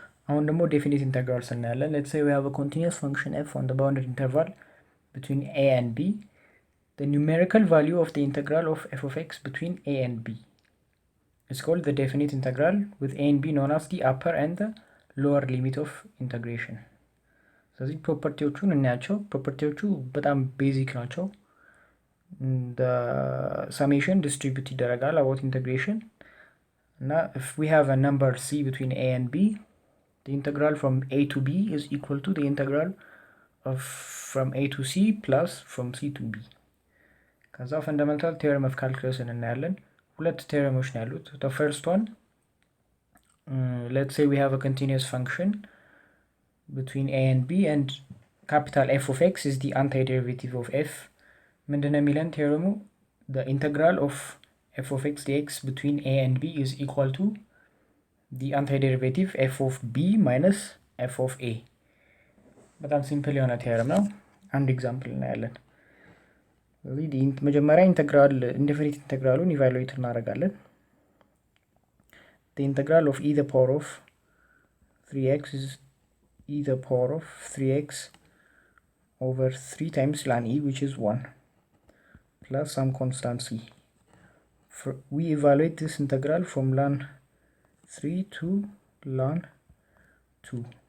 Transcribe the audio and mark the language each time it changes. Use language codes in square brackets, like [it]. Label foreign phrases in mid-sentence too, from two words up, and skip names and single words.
[am] አሁን ደግሞ [en] definite integrals [am] እናያለን. [en] Let's say we have a continuous function f on the bounded interval between a and b. The numerical value of the integral of f of x between a and b is called the definite integral, with a and b known as the upper and the lower limit of integration. [am] ስለዚህ ፕሮፐርቲዎቹን እናያቸው። ፕሮፐርቲዎቹ በጣም ቤዚክ ናቸው። [en] the summation distribute [am] ይደረጋል [en] about integration. Now if we have a number c between a and b, the integral from a to b is equal to the integral of from a to c plus from c to b. [am] ከዛ [en] fundamental theorem of calculus [am] እናያለን። ሁለት theorems ነው ያሉት. [en] The first one, let's say we have a continuous function between a and b and capital F of x is the antiderivative of f. [am] ምንድነው የሚለን ቴዎረሙ? [en] the integral of f of x dx between a and b is equal to the antiderivative f of b minus f of a. [am] በጣም ሲምፕል የሆነ ቴዎረም ነው። አንድ ኤግዛምፕል እናያለን። ስለዚህ መጀመሪያ [en] integral indefinite integral evaluate [am] እናደርጋለን። [en] the integral of e the power of 3x is e the power of 3x over 3 times ln e, which is 1, plus some constant c. We evaluate this integral from ln 3 to ln 2.